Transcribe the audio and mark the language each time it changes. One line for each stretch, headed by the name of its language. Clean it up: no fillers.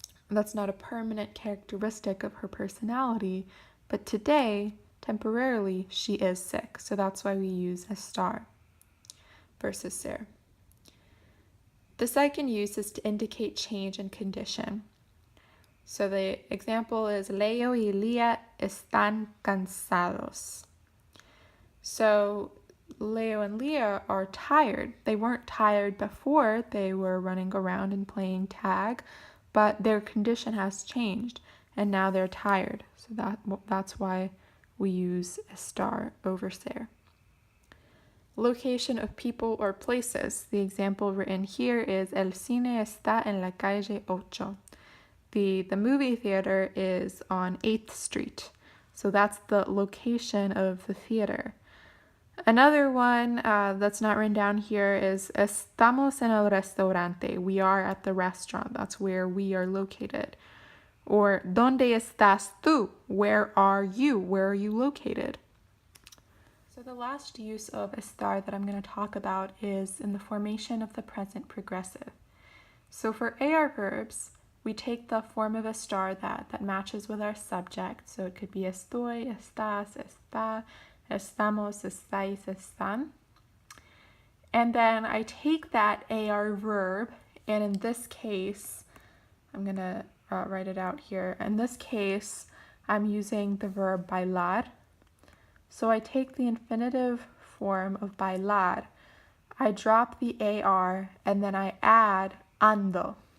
English: That's not a permanent characteristic of her personality, but today, temporarily, she is sick. So that's why we use estar versus ser. The second use is to indicate change in condition. So the example is
Spanish: Leo y Lía están cansados.
English: So Leo and Leah are tired. They weren't tired before they were running around and playing tag, but their condition has changed and now they're tired. So that's why we use estar over ser. Location of people or places. The example written here is
Spanish: El cine está en la calle 8.
English: The movie theater is on 8th Street. So that's the location of the theater. Another one that's not written down here is
Spanish: Estamos en el restaurante.
English: We are at the restaurant. That's where we are located. Or
Spanish: ¿Dónde estás tú?
English: Where are you? Where are you located? So the last use of estar that I'm going to talk about is in the formation of the present progressive. So for AR verbs, we take the form of estar that matches with our subject. So it could be
Spanish: estoy, estás, está, estamos, estáis, están.
English: And then I take that AR verb, and in this case, I'm going to write it out here. In this case, I'm using the verb bailar. So I take the infinitive form of bailar, I drop the AR, and then I add ando.